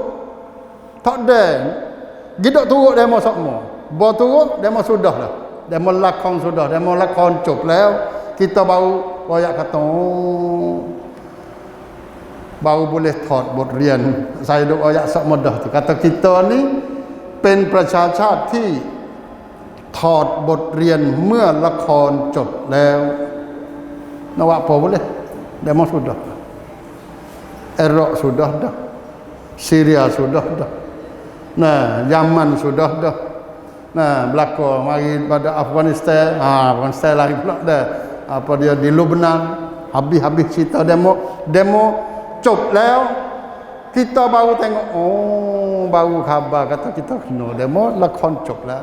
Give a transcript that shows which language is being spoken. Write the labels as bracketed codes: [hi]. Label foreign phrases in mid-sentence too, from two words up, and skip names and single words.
[mfa] Tak ada. Gidak turut demo semua. Bawa turut demo sudah lah. Demo lakon sudah, demo lakon cop lah. Kita baru royak kata, baru boleh [th] ถอดบทเรียน. [mfa] Saya duk royak sak mudah tu. Kata kita ni pen [th] ประชาชาติที่ถอดบทเรียนเมื่อละครจบแล้ว [mfa] nak buat apa boleh? Demo sudah. Iraq sudah dah. Syria sudah dah. Nah, Yaman sudah dah. Nah, belaka mari pada Afghanistan, Afghanistan lagi pula dah. Apa dia di Lebanon, habis-habis cerita demo cop แล้ว kita baru tengok, baru khabar kata kita kena demo lakon cop lah.